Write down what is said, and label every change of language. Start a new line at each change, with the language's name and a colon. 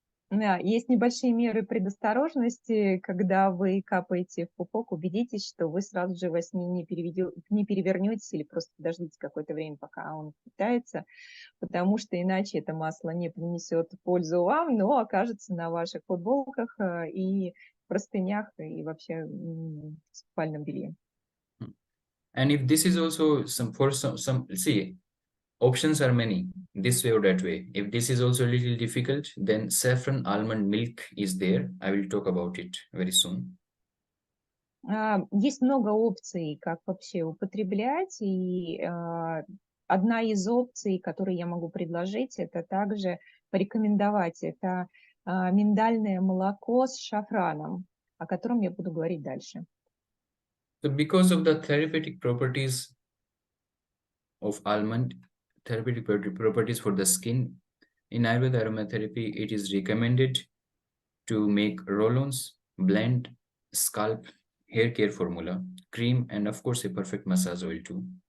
Russian: Да, есть небольшие меры предосторожности, когда вы капаете в пупок, убедитесь, что вы сразу же во сне не перевернетесь или просто подождите какое-то время, пока он питается, потому что иначе это масло не принесет пользу вам, но окажется на ваших футболках и простынях, и вообще в спальном белье.
English: And if this is also see, options are many, this way or that way. If this is also a little difficult, then saffron almond milk is there. I will talk about it very soon.
Russian: Есть много опций, как вообще употреблять, и одна из опций, которые я могу предложить, это также порекомендовать, это миндальное молоко с шафраном, о котором я буду говорить дальше.
English: So because of the therapeutic properties of almond, therapeutic properties for the skin, in Ayurveda aromatherapy, it is recommended to make roll-ons, blend, scalp, hair care formula, cream, and of course a perfect massage oil too.